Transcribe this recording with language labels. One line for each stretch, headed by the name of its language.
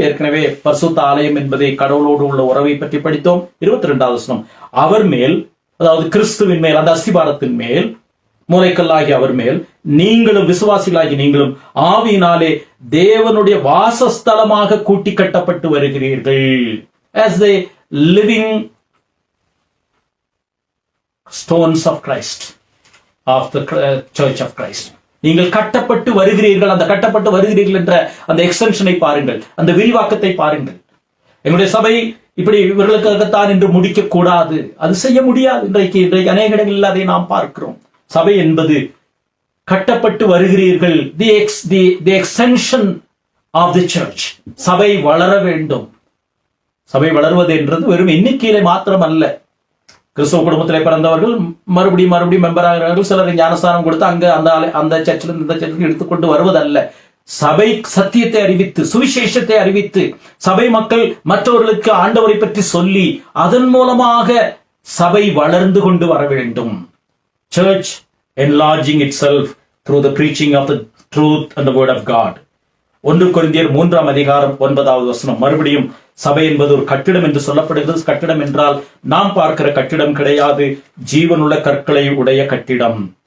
Tamil: ஏற்கனவே பரிசுத்த ஆலயம் என்பதை கடவுளோடு உள்ள உறவை பற்றி படித்தோம். 22வது வசனம், அவர் மேல், அதாவது கிறிஸ்துவின் மேல், அந்த அஸ்திபாரத்தின் மேல், மூலைக்கல்லாகி அவர் மேல் நீங்களும் விசுவாசிகளாகி நீங்களும் ஆவியினாலே தேவனுடைய வாசஸ்தலமாக கூட்டி கட்டப்பட்டு வருகிறீர்கள்.
English: as the living stones of Christ, of the church of Christ.
Tamil: நீங்கள் கட்டப்பட்டு வருகிறீர்கள். அந்த கட்டப்பட்டு வருகிறீர்கள் என்ற அந்த எக்ஸ்டென்ஷனை பாருங்கள், அந்த விரிவாக்கத்தை பாருங்கள். எங்களுடைய சபை இப்படி இவர்களுக்காகத்தான் என்று முடிக்க கூடாது, அது செய்ய முடியாது. இன்றைக்கு அநேக இடங்களில் அதை நாம் பார்க்கிறோம். சபை என்பது கட்டப்பட்டு வருகிறீர்கள்,
English: the extension of the church.
Tamil: சபை வளர வேண்டும். சபை வளர்வது என்றது வெறும் எண்ணிக்கையில மாத்திரம் அல்ல. கிறிஸ்தவ குடும்பத்திலே பிறந்தவர்கள் மறுபடியும் மெம்பர் ஆகிறார்கள். சிலர் ஞானஸ்தானம் கொடுத்து அங்க அந்த சர்ச்சில் இந்த சர்ச்சில் எடுத்துக்கொண்டு வருவதல்ல. சபை சத்தியத்தை அறிவித்து, சுவிசேஷத்தை அறிவித்து, சபை மக்கள் மற்றவர்களுக்கு ஆண்டவரை பற்றி சொல்லி அதன் மூலமாக சபை வளர்ந்து கொண்டு வர வேண்டும்.
English: Church enlarging itself through the preaching of the truth and the word of God.
Tamil: 1 கொரிந்தியர் 3 அதிகாரம் 9வது வசனம். மறுபடியும் சபை என்பது ஒரு கட்டிடம் என்று சொல்லப்படுகிறது. கட்டிடம் என்றால் நாம் பார்க்கிற கட்டிடம் கிடையாது, ஜீவனுள்ள கற்களை உடைய கட்டிடம்.